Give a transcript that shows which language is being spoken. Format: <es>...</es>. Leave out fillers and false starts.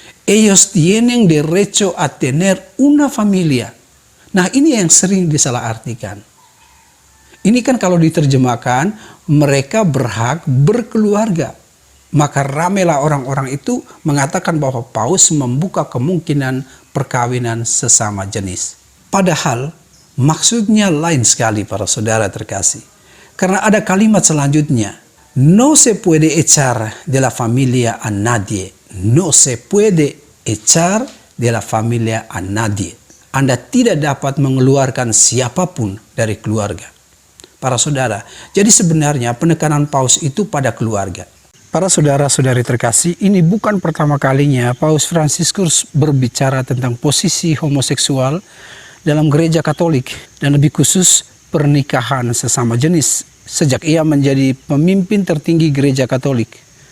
<es>Ellos tienen derecho a tener una familia.</es> <id>Nah, ini yang sering disalahartikan. Ini kan kalau diterjemahkan, mereka berhak berkeluarga. Maka ramailah orang-orang itu mengatakan bahwa Paus membuka kemungkinan perkawinan sesama jenis. Padahal maksudnya lain sekali para saudara terkasih. Karena ada kalimat selanjutnya,</id> <es>no se puede echar de la familia a nadie. No se puede echar de la familia a nadie.</es> <id>Anda tidak dapat mengeluarkan siapapun dari keluarga. Para saudara, jadi sebenarnya penekanan Paus itu pada keluarga. Para saudara-saudari terkasih, ini bukan pertama kalinya Paus Fransiskus berbicara tentang posisi homoseksual dalam gereja Katolik dan lebih khusus pernikahan sesama jenis sejak ia menjadi pemimpin tertinggi gereja Katolik.</id>